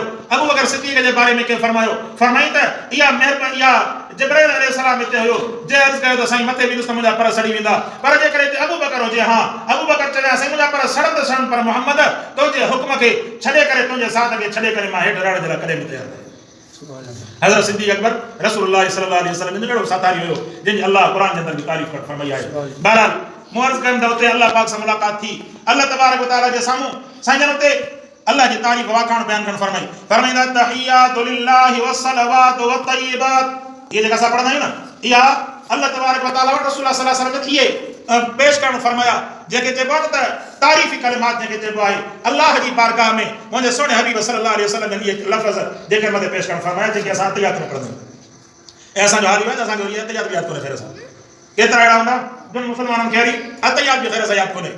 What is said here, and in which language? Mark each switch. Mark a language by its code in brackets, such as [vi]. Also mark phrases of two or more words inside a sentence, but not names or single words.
[sd] अबू बकर सिद्दीक़ जे बारे में कंहिं फरमायो फरमाई त इहा महिरबानी इहा जिब्राइल अलैहिस्सलाम हिते हुयो जे अर्ज़ कयो त साईं मथे बि ॾिस त मुंहिंजा पर सड़ी वेंदा, पर जेकॾहिं हिते अबू बकर हुजे हा अबू बकर चया साईं मुंहिंजा पर सड़ंद सड़नि, पर मोहम्मद तुंहिंजे हुक्म खे छॾे करे तुंहिंजे साथ खे छॾे करे मां हेठि रहण जे लाइ कॾहिं बि तयारु आहियां। हज़रत सिद्दीक़ अकबर रसूलुल्लाह [ar] صلى الله عليه وسلم [sd] जो साथारी हुयो जंहिंजी अल्लाह क़ुरान जे अंदरि बि तारीफ़ फरमाई आहे। बहरहाल मूं अर्ज़ कयुमि त उते अल्लाह पाक सां मुलाक़ात थी। अल्लाह [ar] تبارك وتعالى [sd] जे साम्हूं साईं जन उते अल्लाह जी तारीफ़ वाखाण बयान करणु फरमाई। फरमाईंदा [ar] التحيات لله والصلوات والطيبات, [sd] ये जेका असां पढ़ंदा आहियूं न इहा अल्लाह [ar] تبارك وتعالى [sd] वटि रसूलुल्लाह [ar] صلى الله عليه وسلم [sd] इहे पेश करणु फरमाया जेके चइबो आहे त तारीफ़ी कलिमात जेके चइबो आहे अल्लाह जी बारगाह में मुंहिंजे सोने हबीब [ar] صلى الله عليه وسلم [sd] इहे लफ़्ज़ जेके मथे पेश करणु फरमाया जेके असां तयात न पढ़ंदा आहियूं। ऐं असांजो हाल इहो आहे त असांखे वरी तयात बि यादि कोन्हे ख़ैर सां। केतिरा अहिड़ा हूंदा जिन मुस्लमाननि खे वरी अतयात बि ख़ैर सां यादि कोन्हे।